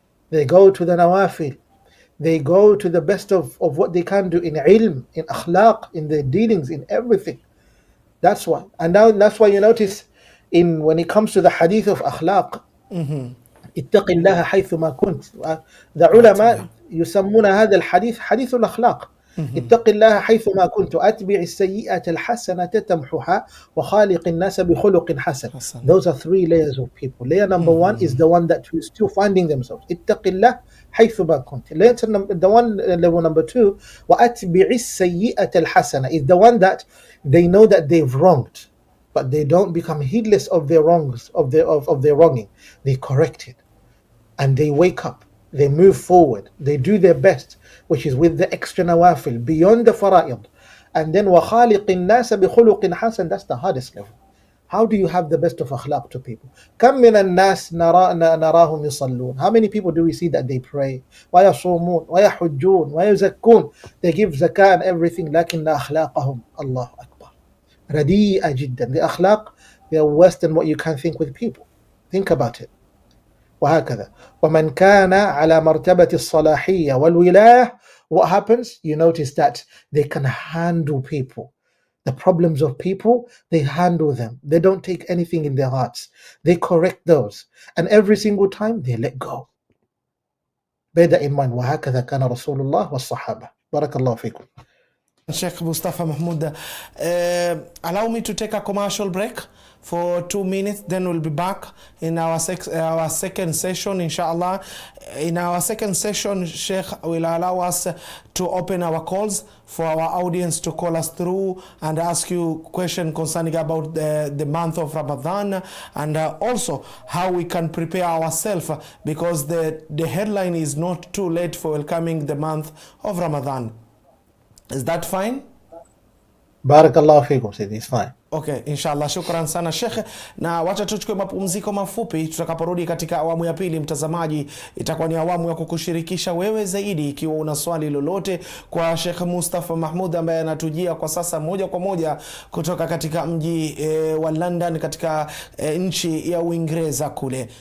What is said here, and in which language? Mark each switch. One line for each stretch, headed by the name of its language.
English: They go to the nawafil. They go to the best of what they can do in ilm, in akhlaq, in their dealings, in everything. That's why. And now that's why you notice when it comes to the hadith of akhlaq,
Arabic: اتق الله حيثما كنت.
English: The ulama
Arabic: يسمون هذا الحديث حديث الأخلاق. اتق الله حيثما كنت أتبع السيئة الحسنة تمحها وخالق الناس بخلق حسن.
English: Those are 3 layers of people. Layer number 1 is the one that is still finding themselves.
Arabic: اتق الله حيثما كنت.
English: Level number 2,
Arabic: وأتبع السيئة الحسنة,
English: is the one that they know that they've wronged, but they don't become heedless of their wrongs, of their wronging. They correct it, and they wake up. They move forward. They do their best, which is with the extra nawafil, beyond the fara'id. And then
Arabic: وَخَالِقِ النَّاسَ بِخُلُقٍ حَسَنٍ,
English: that's the hardest level. How do you have the best of akhlaq to people?
Arabic: كَمْ مِنَ النَّاسِ نَرَاهُمْ يُصَلُّونَ.
English: How many people do we see that they pray?
Arabic: وَيَصُومُونَ وَيَحُجُّونَ وَيُزَكُّونَ.
English: They give zakah and everything,
Arabic: لكن أخلاقهم الله أكبر رديئة جدا.
English: The akhlaq, they are worse than what you can think with people. Think about it.
Arabic: وهكذا. ومن كان على مرتبة الصلاحية والولاية,
English: what happens? You notice that they can handle people. The problems of people, they handle them. They don't take anything in their hearts. They correct those. And every single time, they let go. Bear that in mind.
Arabic: وهكذا كان رسول الله والصحابة. بارك الله فيكم.
English: Sheikh Mustafa Mahmoud, allow me to take a commercial break for 2 minutes, then we'll be back in our second session, inshallah. In our second session, Sheikh will allow us to open our calls for our audience to call us through and ask you questions concerning about the month of Ramadan, and also how we can prepare ourselves, because the headline is not too late for welcoming the month of Ramadan. Is that fine? Barakallahu fikum, Sayyidi, it's fine.
Swahili: Okay, inshallah. Shukran sana Sheikh, na wacha tuchukue mapumziko mafupi. Tutakaporudi katika awamu ya pili, mtazamaji, itakuwa ni awamu ya kukushirikisha wewe zaidi, ikiwa una swali lolote kwa Sheikh Mustafa Mahmoud ambaye anatujia kwa sasa moja kwa moja kutoka katika mji wa London katika nchi ya Uingereza kule.